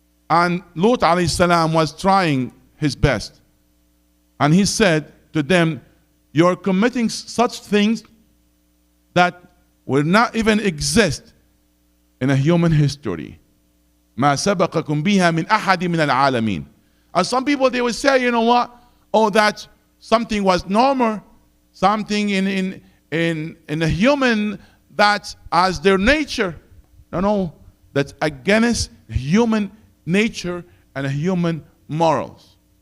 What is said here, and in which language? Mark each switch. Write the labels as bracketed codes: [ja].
[en] And Lut alayhi salam was trying his best. And he said to them, you're committing such things that will not even exist in a human history. [ar] ما سبقكم بها من أحد من العالمين. [en] And some people, they would say, you know what? Oh, that something was normal, something in a human that as their nature. No, that's against human nature and human morals.